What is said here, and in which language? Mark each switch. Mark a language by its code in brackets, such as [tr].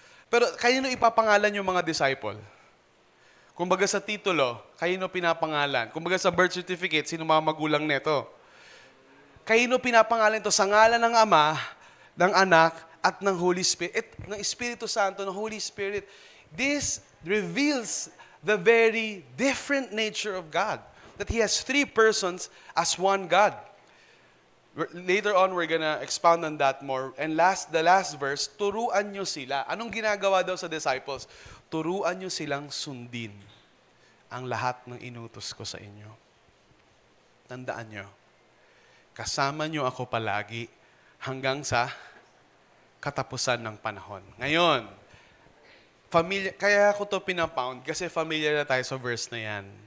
[tl] Pero kanino ipapangalan yung mga disciple? Kumbaga sa titulo, kanino pinapangalan? Kumbaga sa birth certificate, sino mga magulang neto? Kanino pinapangalan ito? Sa ngalan ng Ama, ng Anak, at ng Holy Spirit, ng Espiritu Santo, ng Holy Spirit. [en] This reveals the very different nature of God. That He has three persons as one God. Later on, we're gonna expound on that more. And the last verse, [tl] turuan nyo sila. Anong ginagawa daw sa disciples? Turuan nyo silang sundin ang lahat ng inutos ko sa inyo. Tandaan nyo, kasama nyo ako palagi hanggang sa katapusan ng panahon. Ngayon, kaya ako to pinapound kasi familiar na tayo sa verse na yan.